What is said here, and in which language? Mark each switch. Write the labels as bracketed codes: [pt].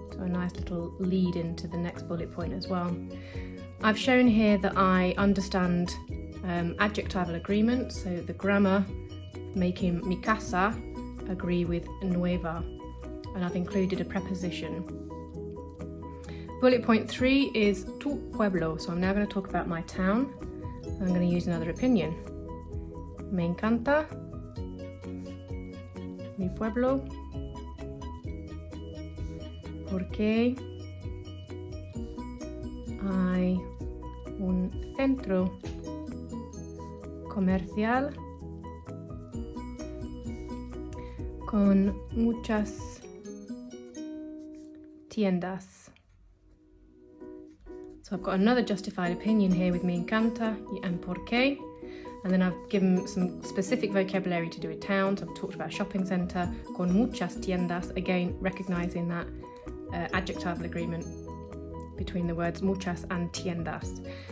[en] So a nice little lead into the next bullet point as well. I've shown here that I understand adjectival agreement, so the grammar making mi casa agree with nueva, and I've included a preposition. Bullet point 3 is tu pueblo, so I'm now going to talk about my town. I'm going to use another opinion. [es] Me encanta mi pueblo porque hay un centro comercial con muchas tiendas. [en] So I've got another justified opinion here with me encanta and por qué, And then I've given some specific vocabulary to do with towns. I've talked about a shopping centre, con muchas tiendas, again recognising that adjectival agreement between the words muchas and tiendas.